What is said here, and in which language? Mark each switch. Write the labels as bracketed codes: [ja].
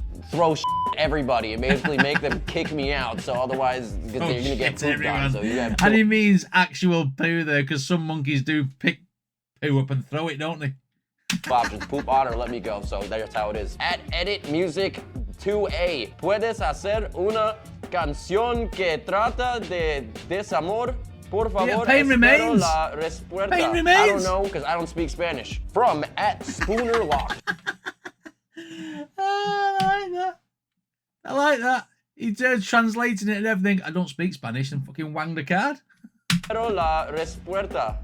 [en] throw shit at everybody and basically make them kick me out. So otherwise, you're gonna get pooped on. So you have and he means actual poo there, because some monkeys do pick poo up and throw it, don't they? Options: poop on or let me go. So that's how it is. [es] At Edit Music 2A, ¿puedes hacer una canción que trata de desamor? Por favor, [en] yeah, pain remains. [es] La respuesta. [en] Pain remains. I don't know, because I don't speak Spanish. From at Spooner Lock. Oh, I like that. I like that. He's translating it and everything. I don't speak Spanish, and fucking wang the card. [es] Pero la respuesta.